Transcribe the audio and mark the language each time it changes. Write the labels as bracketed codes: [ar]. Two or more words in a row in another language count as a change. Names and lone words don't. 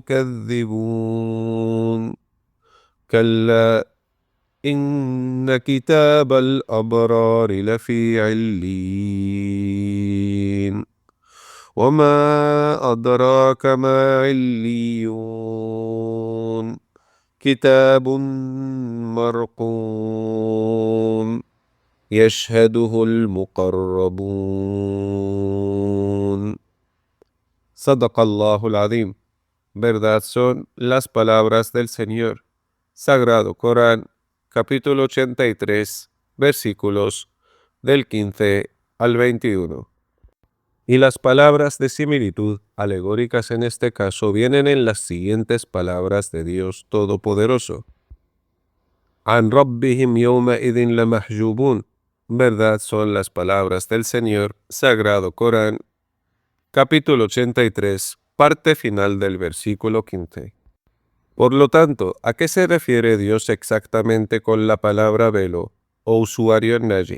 [ar] تكذبون كلا إن كتاب الأبرار لفي عليين وما أدراك ما عليون كتاب مرقوم يشهده المقربون. صدق الله العظيم. [es] Verdad son las palabras del Señor. Sagrado Corán, capítulo 83, versículos del 15 al 21. Y las palabras de similitud alegóricas en este caso vienen en las siguientes palabras de Dios Todopoderoso. [ar] عن ربهم يوم إذ لمحجوبون. [es] Verdad son las palabras del Señor, Sagrado Corán, capítulo 83, parte final del versículo 15. Por lo tanto, ¿a qué se refiere Dios exactamente con la palabra velo o usuario en Naji?